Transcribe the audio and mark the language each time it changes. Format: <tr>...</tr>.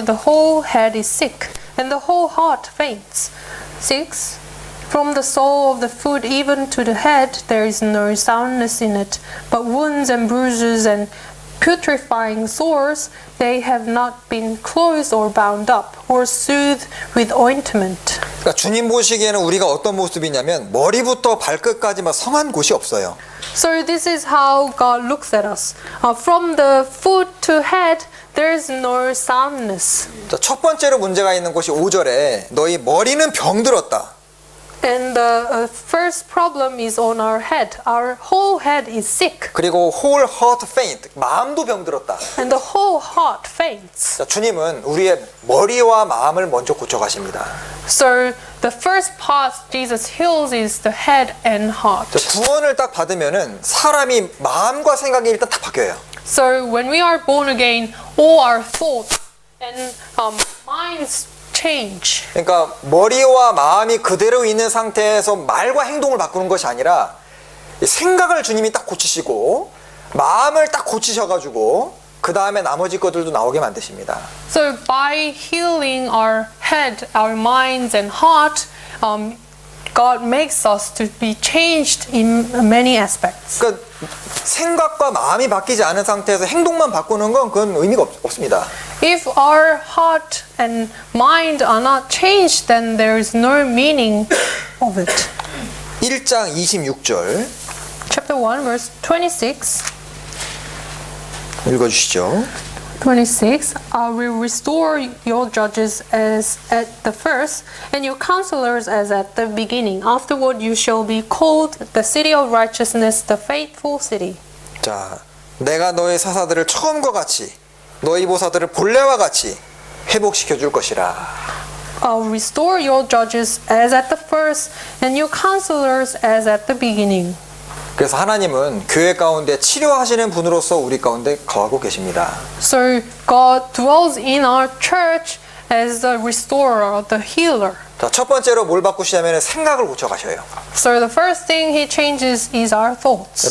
<en>The whole head is sick, and the whole heart faints. 6. From the sole of the foot even to the head, there is no soundness in it, but wounds and bruises and putrefying sores, they have not been closed or bound up, or soothed with ointment.</en> <ko>그러니까 주님 보시기에는 우리가 어떤 모습이냐면 머리부터 발끝까지만 성한 곳이 없어요.</ko> <en>So this is how God looks at us. From the foot to head, there is no soundness.</en> <ko>자, 첫 번째로 문제가 있는 것이 5절에 너희 머리는 병들었다.</ko> <en>And the first problem is on our head. Our whole head is sick.</en> <ko>그리고</ko> <en>whole heart faint,</en> <ko>마음도 병들었다.</ko> <en>And the whole heart faints.</en> <ko>자, 주님은 우리의 머리와 마음을 먼저 고쳐가십니다.</ko> <en>So the first part Jesus heals is the head and heart.</en> <ko>자, 구원을 딱 받으면은 사람이 마음과 생각이 일단 다 바뀌어요.</ko> <en>So when we are born again, all our thoughts and minds change.</en> <ko>그러니까 머리와 마음이 그대로 있는 상태에서 말과 행동을 바꾸는 것이 아니라 생각을 주님이 딱 고치시고 마음을 딱 고치셔가지고 그 다음에 나머지 것들도 나오게 만드십니다.</ko> <en>So by healing our head, our minds and heart, God makes us to be changed in many aspects.</en> <ko>그러니까 생각과 마음이 바뀌지 않은 상태에서 행동만 바꾸는 건 그건 의미가 없습니다.</ko> <en>If our heart and mind are not changed, then there is no meaning of it.</en> <ko>1장 26절</ko> <en>Chapter 1, verse 26.</en> <ko>읽어주시죠.</ko> <en>26. I will restore your judges as at the first, and your counselors as at the beginning. Afterward you shall be called the city of righteousness, the faithful city.</en> <ko>자, 내가 너의 사사들을 처음과 같이 너희 보사들을 본래와 같이 회복시켜 줄 것이라.</ko> <en>I'll restore your judges as at the first, and your counselors as at the beginning.</en> <ko>그래서 하나님은 교회 가운데 치료하시는 분으로서 우리 가운데 거하고 계십니다.</ko> <en>So God dwells in our church as the restorer, the healer.</en> <ko>자, 첫 번째로 뭘 바꾸시냐면 생각을 고쳐 가셔요.</ko> <en>So the first thing he changes is our thoughts.</en>